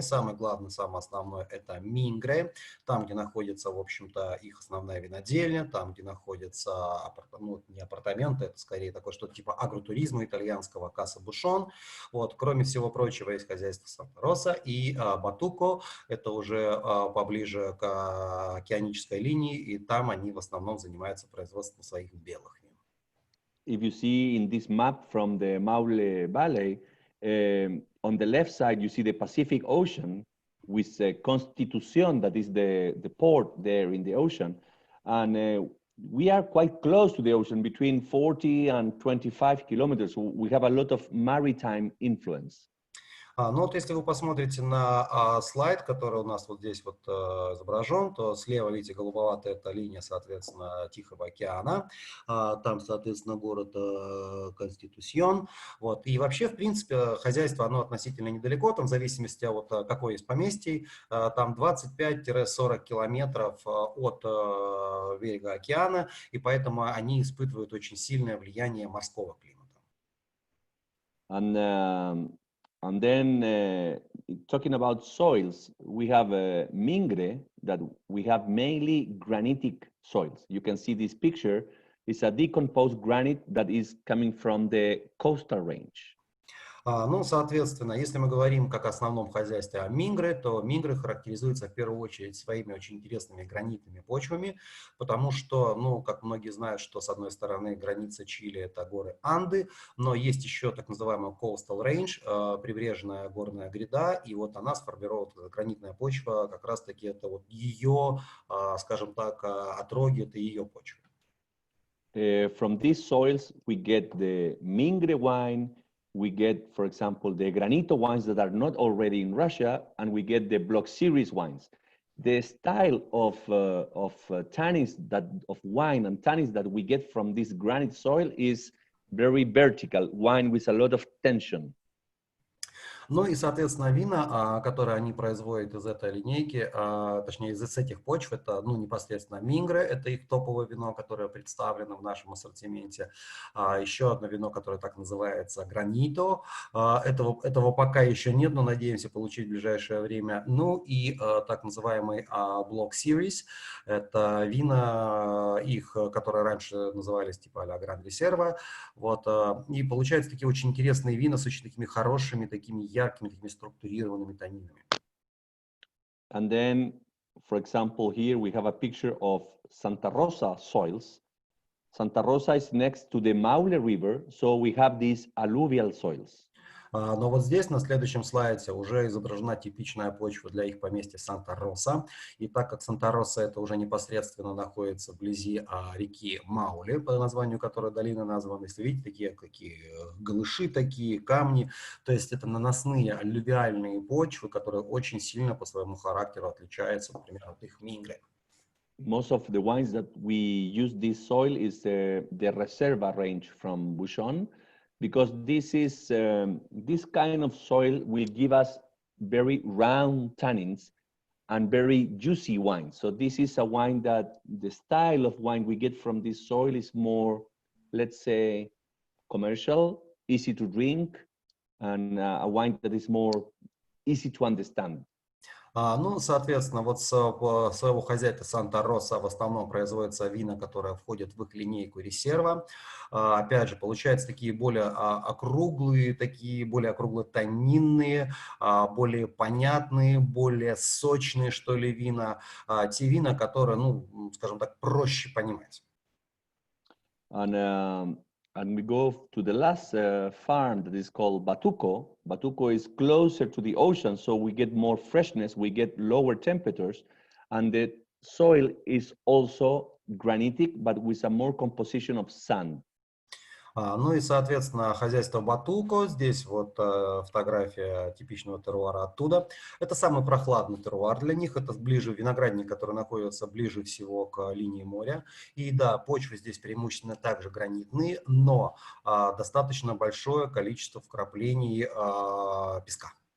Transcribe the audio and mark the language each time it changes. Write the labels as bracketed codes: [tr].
[ru] Самое главное, самое основное — это Мингре, там, где находится, в общем-то, их основная винодельня, там, где находятся, ну, не апартаменты, это скорее такое что-то типа агротуризма итальянского, Касса Бушон. Вот. Кроме всего прочего, есть хозяйство Санта-Роса и Батуко, это уже поближе к океанической линии, и там они в основном занимаются производством своих белых вин. [en] If you see in this map from the Maule Valley, on the left side, you see the Pacific Ocean with Constitución, that is the port there in the ocean. And we are quite close to the ocean, between 40 and 25 kilometers. So we have a lot of maritime influence. [ru] Ну вот если вы посмотрите на слайд, который у нас вот здесь вот изображен, то слева, видите, голубоватая это линия, соответственно, Тихого океана. Там, соответственно, город Конституцион. Вот. И вообще, в принципе, хозяйство, оно относительно недалеко, там в зависимости от какой из поместий, там 25-40 километров от берега океана, и поэтому они испытывают очень сильное влияние морского климата. [en] And then talking about soils, we have Mingre, that we have mainly granitic soils. You can see this picture. It's a decomposed granite that is coming from the coastal range. [ru] Ну, соответственно, если мы говорим как о основном хозяйстве о Мингре, то Мингре характеризуется в первую очередь своими очень интересными гранитными почвами, потому что, ну, как многие знают, что с одной стороны граница Чили — это горы Анды, но есть еще так называемая coastal range, прибрежная горная гряда, и вот она сформировала гранитная почва, как раз-таки это вот ее, скажем так, отроги, это ее почва. [en] From these soils, we get the Mingre wine. We get, for example, the Granito wines that are not already in Russia, and we get the Block Series wines. The style of tannins of wine and tannins that we get from this granite soil is very vertical, wine with a lot of tension. [ru] Ну и, соответственно, вина, которые они производят из этой линейки, точнее, из этих почв, это, ну, непосредственно Мингре, это их топовое вино, которое представлено в нашем ассортименте. Еще одно вино, которое так называется Гранито. Этого пока еще нет, но надеемся получить в ближайшее время. Ну и так называемый Block Series, это вина их, которые раньше назывались типа а-ля Гранд Резерва. Вот, и получаются такие очень интересные вина с очень такими хорошими, такими яркими, такими структурированными танинами. [en] And then, for example, here we have a picture of Santa Rosa soils. Santa Rosa is next to the Maule River, so we have these alluvial soils. [ru] Но вот здесь на следующем слайде уже изображена типичная почва для их поместья Санта-Роса. И так как Санта-Роса это уже непосредственно находится вблизи реки Мауле, по названию которой долина названа, если видите, такие какие галыши, такие камни, то есть это наносные аллювиальные почвы, которые очень сильно по своему характеру отличаются, например, от их Мингре. [en] Most of the wines that we use this soil is the Reserva range from Bouchon, because this kind of soil will give us very round tannins and very juicy wine. So this is a wine that the style of wine we get from this soil is more, let's say, commercial, easy to drink, and a wine that is more easy to understand. [ru] Ну, соответственно, вот своего хозяйства Санта-Роса в основном производятся вина, которые входят в их линейку Резерва. Опять же, получаются такие более округлые тонинные, более понятные, более сочные, что ли, вина. Те вина, которые, ну, скажем так, проще понимать. [en] And we go to the last farm that is called Batuco. Batuco is closer to the ocean, so we get more freshness, we get lower temperatures, and the soil is also granitic, but with a more composition of sand. [ru] Ну и, соответственно, хозяйство Батуко, здесь вот фотография типичного теруара оттуда. Это самый прохладный теруар для них, это ближе виноградник, который находится ближе всего к линии моря. И да, почвы здесь преимущественно также гранитные, но достаточно большое количество вкраплений песка.